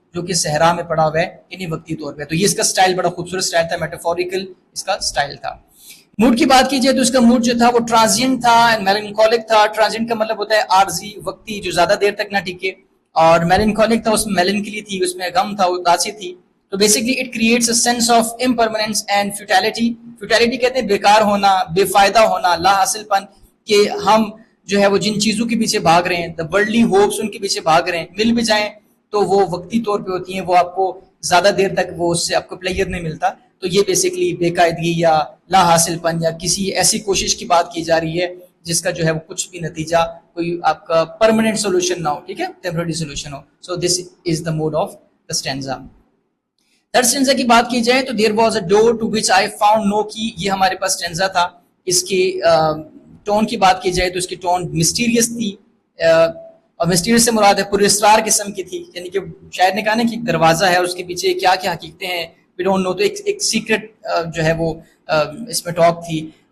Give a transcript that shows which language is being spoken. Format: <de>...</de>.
<ur>جو کہ صحرا میں پڑا ہوا ہے یعنی وقتی طور پہ. تو یہ اس کا سٹائل بڑا خوبصورت سٹائل تھا, میٹافوریکل اس کا سٹائل تھا. موڈ کی بات کی جائے تو اس کا موڈ جو تھا وہ ٹرانزینٹ تھا اینڈ میلنکولک تھا. ٹرانزینٹ کا مطلب ہوتا ہے عارضی, وقتی, جو زیادہ دیر تک نہ ٹکے. اور میلنکولک تھا, اس میں میلنکلی تھی, اس میں غم تھا, اداسی تھی.</ur> <en>تو basically it creates a sense of impermanence and futility.</en> <ur>Futility کہتے ہیں بیکار ہونا, بے فائدہ ہونا, لا حاصل پن, کہ ہم جو ہے وہ جن چیزوں کے پیچھے بھاگ رہے ہیں, دا ورلڈلی ہوپس ان کے پیچھے بھاگ رہے ہیں, مل بھی جائیں تو وہ وقتی طور پہ ہوتی ہیں, وہ آپ کو زیادہ دیر تک وہ اس سے آپ کو پلیئر نہیں ملتا. تو یہ بیسکلی بے قاعدگی یا لا حاصل پن یا کسی ایسی کوشش کی بات کی جا رہی ہے جس کا جو ہے وہ کچھ بھی نتیجہ کوئی آپ کا پرماننٹ سولوشن نہ ہو, ٹھیک ہے, temporary solution ہو.</ur> <en>So this is the mood of the stanza.</en> <ur>Third stanza کی بات کی جائے تو</ur> <en>There was a door to which I found no key.</en> <ur>یہ ہمارے پاس اسٹینزا تھا. اس کی ٹون کی بات کی جائے تو اس کی ٹون مسٹیریس تھی, اور مسٹیریس سے مراد ہے پر اسرار قسم کی تھی, یعنی کہ شاعر نے کہا نا کہ ایک دروازہ ہے اور اس کے پیچھے کیا کیا حقیقتیں ہیں</ur> <en>We don't know.</en> <ur>تو ایک سیکرٹ جو ہے وہ اس میں ٹاک تھی.</ur>